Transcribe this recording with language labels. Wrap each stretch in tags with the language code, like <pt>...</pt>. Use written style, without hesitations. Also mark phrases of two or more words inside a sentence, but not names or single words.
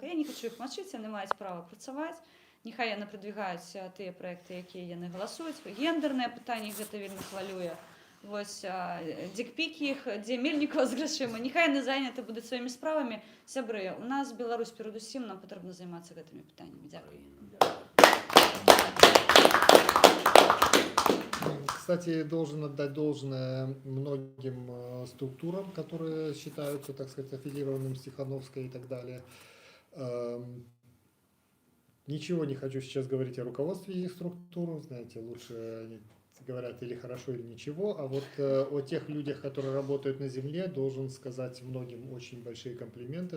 <be>Я не хочу іх мачыць, яны маюць права працаваць. Няхай яны прадвігаюць тыя праекты, якія яны галасуюць. Гендернае пытанне гэта вельмі хвалюе. Вось дикпікі іх, дзе Мельнікова з грашыма. Няхай яны заняты будуць сваімі справамі. Сябры, у нас Беларусь перадусім, нам патрэбна займацца гэтымі пытаннямі. Дзякуй.</be> <ru>Кстати, должен отдать должное многим структурам, которые считаются, так сказать, аффилированным с Тихановской и так далее. Ничего не хочу сейчас говорить о руководстве этих структур, знаете, лучше они говорят или хорошо, или ничего, а вот о тех людях, которые работают на земле, должен сказать многим очень большие комплименты.</ru>